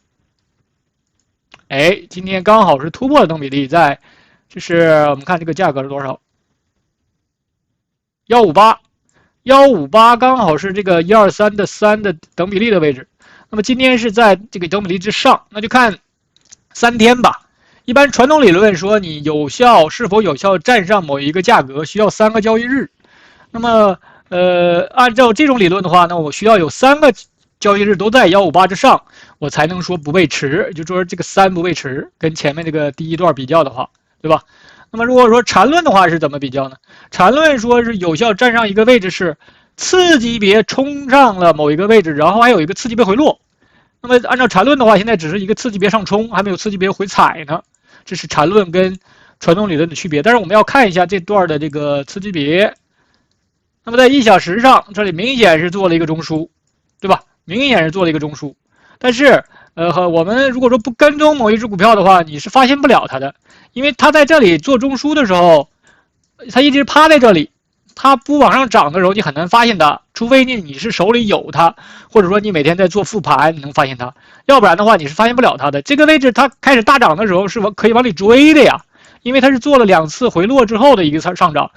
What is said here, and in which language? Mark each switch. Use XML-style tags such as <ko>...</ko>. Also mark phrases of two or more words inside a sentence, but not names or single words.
<zh>今天剛好是突破了等比例，就是我们看這個價格是多少？158剛好是這個123的3的等比例的位置。那麼今天是在這個等比例之上，那就看3天吧。一般傳統理論說，你是否有效站上某一個價格，需要3個交易日。那麼，按照這種理論的話，那我需要有3個交易日都在158之上，我才能說不背馳，就說這個3不背馳，跟前面這個第一段比較的話，對吧？那麼如果說纏論的話是怎麼比較呢？纏論說是有效站上一個位置是次級別衝上了某一個位置，然後還有一個次級別回落。那麼按照纏論的話，現在只是一個次級別上衝，還沒有次級別回踩呢。這是纏論跟傳統理論的區別。但是我們要看一下這段的這個次級別。那麼在1小時上，這裡明顯是做了一個中樞，對吧？明顯是做了一個中樞。但是我們如果說不跟蹤某一只股票的話，你是發现不了它的，因为它在這裡做中樞的時候，它一直趴在這裡，它不往上漲的時候，你很難發現它，除非你是手裡有它，或者說你每天在做復盤，你能發現它，要不然的話你是發现不了它的。這個位置它開始大漲的時候是可以往裡追的呀，因為它是做了2次回落之後的一個上漲。</zh>